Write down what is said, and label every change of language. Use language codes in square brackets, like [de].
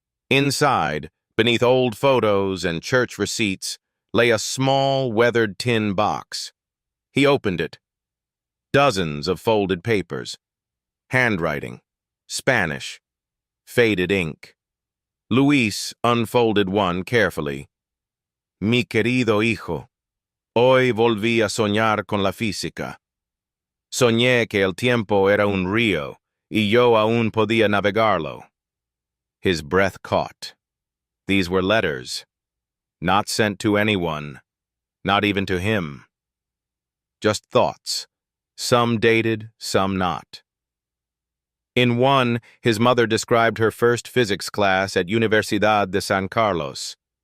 [en] Inside, beneath old photos and church receipts, lay a small, weathered tin box. He opened it. Dozens of folded papers. Handwriting. Spanish. Faded ink. Luis unfolded one carefully. [es] "Mi querido hijo, hoy volví a soñar con la física. Soñé que el tiempo era un río, y yo aún podía navegarlo." [en] His breath caught. These were letters, not sent to anyone, not even to him. Just thoughts, some dated, some not. In one, his mother described her first physics class at Universidad de San Carlos.